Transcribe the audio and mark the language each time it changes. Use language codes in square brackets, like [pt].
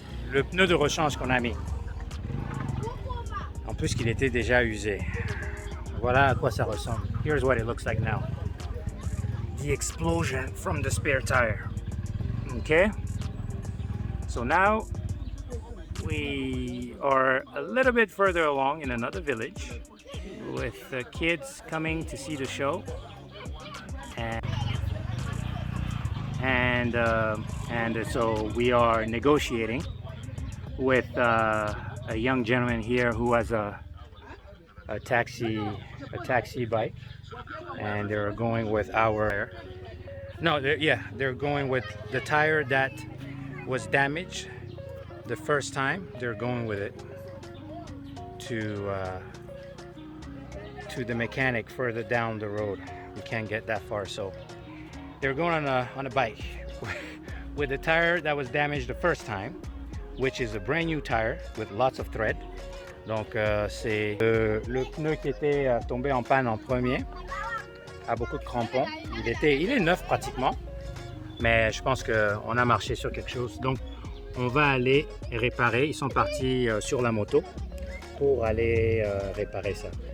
[fr] Le pneu de rechange qu'on a mis. En plus qu'il était déjà usé. Voilà à quoi ça ressemble. [en] Here's what it looks like now. The explosion from the spare tire. Okay? So now we are a little bit further along in another village with the kids coming to see the show. And so we are negotiating with a young gentleman here who has a taxi bike, and they're going with our they're going with the tire that was damaged the first time. They're going with it to the mechanic further down the road. We can't get that far, so they're going on a bike with the tire that was damaged the first time, which is a brand new tire with lots of thread. [fr] Donc c'est le pneu qui était tombé en panne en premier, a beaucoup de crampons. Il est neuf pratiquement, mais je pense qu'on a marché sur quelque chose. Donc on va aller réparer. Ils sont partis sur la moto pour aller réparer ça.